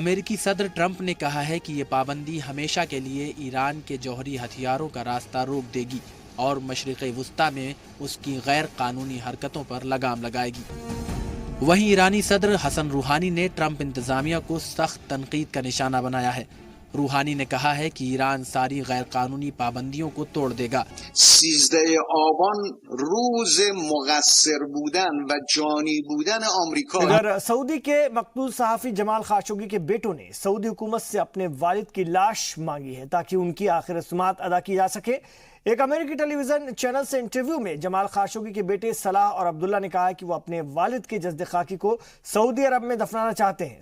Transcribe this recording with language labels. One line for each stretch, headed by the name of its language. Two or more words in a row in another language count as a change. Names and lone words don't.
Urdu: امریکی صدر ٹرمپ نے کہا ہے کہ یہ پابندی ہمیشہ کے لیے ایران کے جوہری ہتھیاروں کا راستہ روک دے گی اور مشرق وسطیٰ میں اس کی غیر قانونی حرکتوں پر لگام لگائے گی. وہیں ایرانی صدر حسن روحانی نے ٹرمپ انتظامیہ کو سخت تنقید کا نشانہ بنایا ہے. روحانی نے کہا ہے کہ ایران ساری غیر قانونی پابندیوں کو توڑ دے گا.
Persian: 13 آبان روز مقصر بودن و جانی بودن آمریکا।
Urdu: ادھر سعودی کے مقبول صحافی جمال خاشقجی کے بیٹوں نے سعودی حکومت سے اپنے والد کی لاش مانگی ہے تاکہ ان کی آخری رسومات ادا کی جا سکے. ایک امریکی ٹیلی ویژن چینل سے انٹرویو میں جمال خاشقجی کے بیٹے صلاح اور عبداللہ نے کہا ہے کہ وہ اپنے والد کے جسد خاکی کو سعودی عرب میں دفنانا چاہتے ہیں.